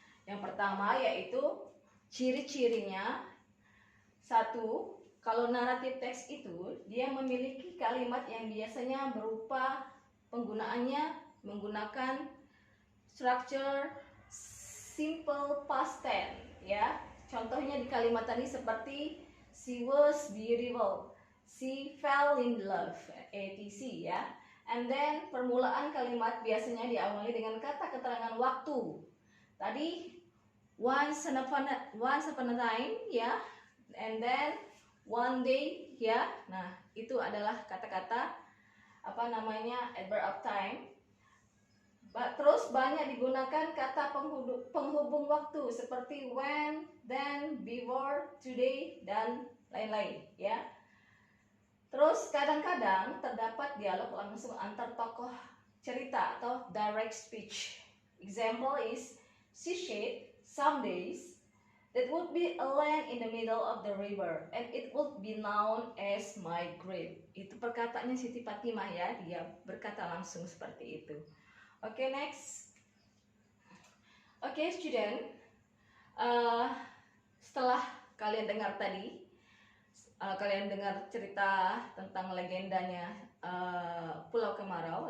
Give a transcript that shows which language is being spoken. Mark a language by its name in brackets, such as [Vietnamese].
[Indonesian] Yang pertama yaitu ciri-cirinya. Satu, kalau naratif teks itu dia memiliki kalimat yang biasanya berupa penggunaannya menggunakan structure simple past tense ya. Contohnya di kalimat tadi seperti [English] she was beautiful, she fell in love, etc. [Indonesian] ya. [English] And then [Indonesian] permulaan kalimat biasanya diawali dengan kata keterangan waktu. Tadi [English] once upon a time ya, and then one day ya. [Indonesian] Nah, itu adalah kata-kata adverb of time. Terus banyak digunakan kata penghubung waktu seperti [English] when, then, before, today, [Indonesian] dan lain-lain ya. Terus kadang-kadang terdapat dialog langsung antar tokoh cerita atau direct speech. [English] Example is, she said, some days that would be a land in the middle of the river and it would be known as my grave. [Indonesian] Itu perkataannya Siti Fatimah ya, dia berkata langsung seperti itu. [English] Oke, next. Oke, student. [Indonesian] Setelah kalian dengar tadi, kalian dengar cerita tentang legendanya Pulau Kemarau.